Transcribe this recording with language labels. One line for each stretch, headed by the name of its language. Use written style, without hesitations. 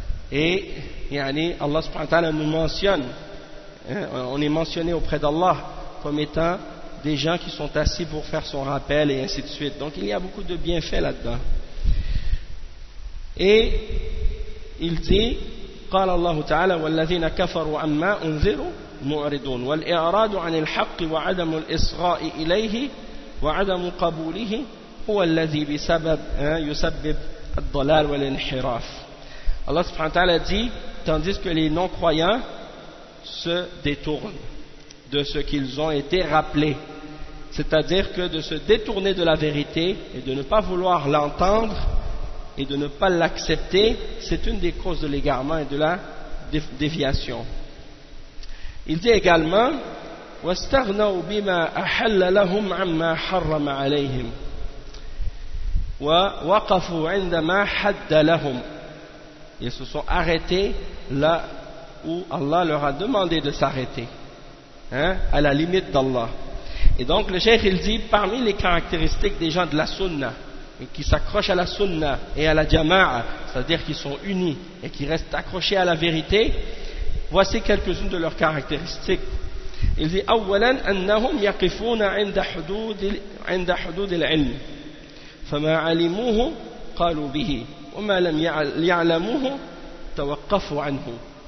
French: Et yani, Allah subhanahu wa ta'ala nous mentionne, hein? On est mentionné auprès d'Allah comme étant des gens qui sont assis pour faire son rappel et ainsi de suite. Donc il y a beaucoup de bienfaits là-dedans. Et il dit,
Arabic: قال الله تعالى والذين كفروا عما انذروا معرضون والإعراض عن الحق وعدم الإصغاء إليه وعدم قبوله هو الذي بسبب يسبب الضلال والانحراف.
French: Allah subhanahu wa ta'ala dit, tandis que les non-croyants se détournent de ce qu'ils ont été rappelés, c'est-à-dire que de se détourner de la vérité et de ne pas vouloir l'entendre et de ne pas l'accepter, c'est une des causes de l'égarement et de la déviation. Il dit également,
Arabic: واستغنوا بما أحل لهم عما حرم عليهم ووقفوا عندما حد لهم.
French: Ils se sont arrêtés là où Allah leur a demandé de s'arrêter, hein, à la limite d'Allah. Et donc le cheikh il dit, parmi les caractéristiques des gens de la sunna et qui s'accrochent à la sunna et à la jama'a, c'est-à-dire qui sont unis et qui restent accrochés à la vérité, voici quelques-unes de leurs caractéristiques. Il dit,
Arabic: أولا أنهم يقفون عند حدود العلم فما علموه قالوا به وما لم يعلموه توقفوا عنه.